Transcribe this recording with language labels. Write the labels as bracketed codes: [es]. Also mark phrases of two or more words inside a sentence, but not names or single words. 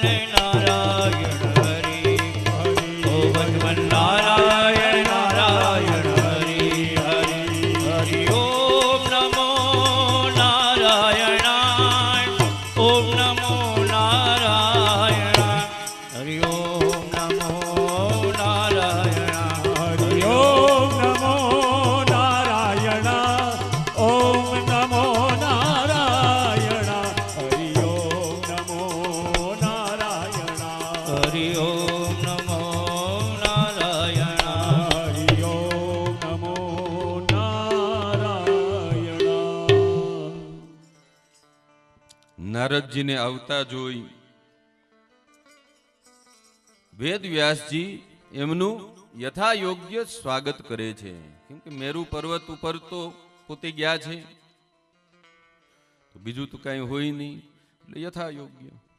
[sa] નારાયણ હરિ ઓ ભજમન નારાયણ નારાયણ હરિ હરિ હરિ ઓમ નમો નારાયણાય ઓમ નમો નારાયણાય હરિ ઓમ નમો નારાયણાય हरि ओम नमो नारायण ओम नमो नारायण हरि ओम नमो नारायण હરિ ઓમ નમો નારાયણાય हरि ओम नमो नारायण [gu] નારદજીને આવતા જોઈ વેદ વ્યાસજી એમનું યથાયોગ્ય સ્વાગત કરે છે, કેમ કે મેરુ પર્વત ઉપર તો પોતે ગયા છે, તો બીજું તો કઈ હોય નહીં, એટલે યથાયોગ્ય.